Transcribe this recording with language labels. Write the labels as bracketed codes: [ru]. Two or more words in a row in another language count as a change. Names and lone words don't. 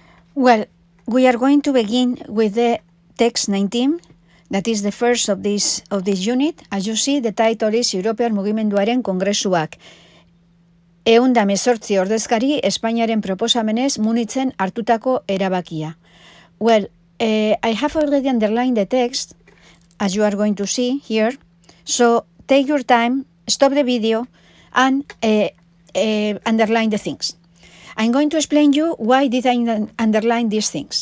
[en] Well, we are going to begin with the text 19, that is the first of this unit. As you see, the title is European Mugimenduaren Kongresuak. [eu] Ehun mesortzi ordezkari Espainiaren proposamenez munitzen hartutako erabakia. [en] Well, I have already underlined the text, as you are going to see here. So take your time, stop the video, and underline the things. I'm going to explain you why did I underline these things.